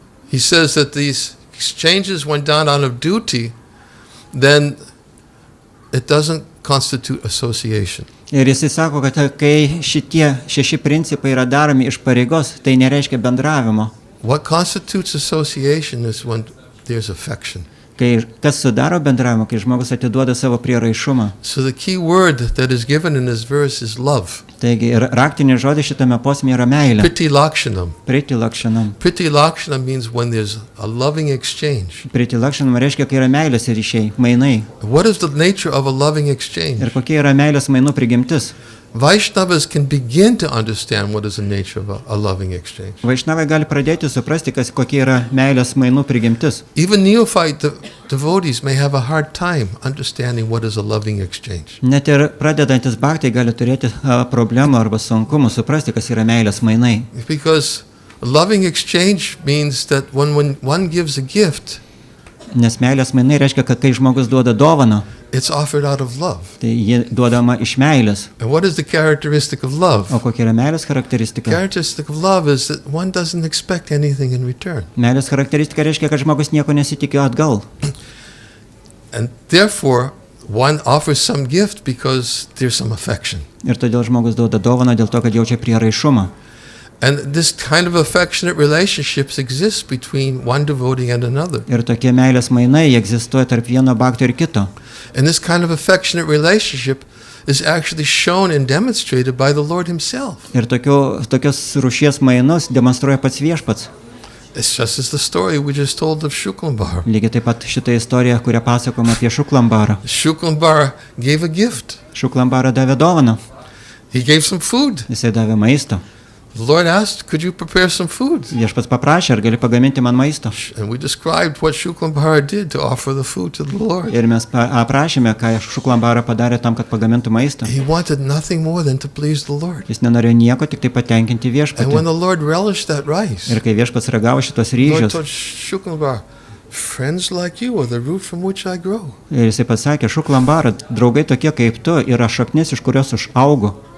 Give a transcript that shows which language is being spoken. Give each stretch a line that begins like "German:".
English: He says that these exchanges went down out of duty, then it doesn't constitute association.
Lithuanian: Ir jisai sako, kad kai šitie 6 principai yra daromi iš pareigos, tai nereiškia bendravimo.
English: What constitutes association is when there's affection.
Lithuanian: Kai kas sudaro bendravimą, kai žmogus atiduoda savo prieraišumą.
English: So the key word that is given in this verse is love.
Lithuanian: Taigi ir raktinis žodis šitame posme yra meilė.
Sanskrit: Priti lakshanam. Priti lakshanam.
English: Priti lakshanam means when there's a loving exchange.
Lithuanian: Priti lakshanam reiškia, kai yra meilės ryšiai, mainai.
English: What is the nature of a loving exchange?
Lithuanian: Ir kokia yra meilės mainų prigimtis?
English: Vaishnavas can begin to understand what is the nature of a loving exchange.
Lithuanian: Vaišnavai gali pradėti suprasti, kokia yra meilės mainų prigimtis.
English: Even neophyte devotees may have a hard time understanding what is a loving exchange.
Lithuanian: Net ir pradedantis bhaktai gali turėti problemų arba sunkumų suprasti, kas yra meilės mainai.
English: Because a loving exchange means that when one gives a gift,
Lithuanian: nes meilės mainai reiškia, kad kai žmogus duoda dovaną,
English: It's offered out of love.
Lithuanian: Tai ji duodama iš meilės.
English: And what is the characteristic of love?
Lithuanian: O kokia yra meilės charakteristika?
English: Characteristic of love is that one doesn't expect anything in return.
Lithuanian: Meilės charakteristika reiškia, kad žmogus nieko nesitikėjo atgal.
English: And therefore, one offers some gift because there's some affection.
Lithuanian: Ir todėl žmogus duoda dovaną dėl to, kad jaučia prieraišumą.
English: And this kind of affectionate relationships exists between one devotee and another.
Lithuanian: Ir tokie meilės mainai egzistuoja tarp vieno bhakto ir kito.
English: And this kind of affectionate relationship is actually shown and demonstrated by the Lord himself.
Lithuanian: Ir tokios rūšies mainus demonstruoja pats viešpats.
English: It's just as the story we just told of Shuklambar.
Lithuanian: Lygiai taip pat šitą istoriją, kurią pasakoma apie Šuklambarą.
English: Shuklambar gave a gift.
Lithuanian: Šuklambarą davė dovaną.
English: He gave some food.
Lithuanian: Jisai davė maisto.
English: The Lord asked, could you prepare some food?
Lithuanian: Viešpats paprašė, ar gali pagaminti man maisto.
English: And we described what Shuklambar did to offer the food to the Lord.
Lithuanian: Ir mes aprašėme, ką Šuklambarą padarė tam, kad pagamintų maistą.
English: He wanted nothing more than to please the Lord.
Lithuanian: Jis nenorėjo nieko, tik tai patenkinti
English: And
Lithuanian: viešpatį.
English: when the Lord relished that rice,
Lithuanian: Ir kai viešpats ragavo šitos
English: the Lord told Shuklambar, friends like you are the root from which I grow.
Lithuanian: ir jisai pasakė, Šuklambarą, draugai tokie kaip tu yra šaknis, iš kurios aš augu.